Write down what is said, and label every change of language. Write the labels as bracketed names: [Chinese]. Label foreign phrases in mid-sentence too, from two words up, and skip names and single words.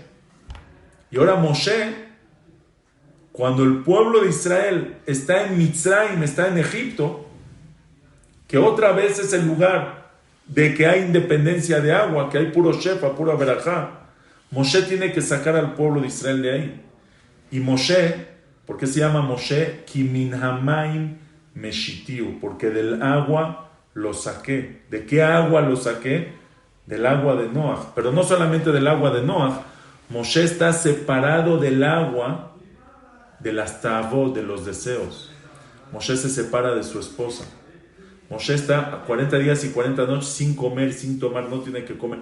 [Spanish] Y ahora Moshe, cuando el pueblo de Israel está en Mitzrayim, está en Egipto, que otra vez es el lugar de que hay independencia de agua, que hay puro shefa, pura verajá, Moshe tiene que sacar al pueblo de Israel de ahí. Y Moshe, ¿por qué se llama Moshe? [Hebrew] כי מן המים משיתהו, [Spanish] porque del agua lo saqué. ¿De qué agua lo saqué? Del agua de Noah. Pero no solamente del agua de Noah, Moshe está separado del agua de las ta'avot, de los deseos. Moshe se separa de su esposa. Moshe está 40 días y 40 noches sin comer, sin tomar, no tiene que comer.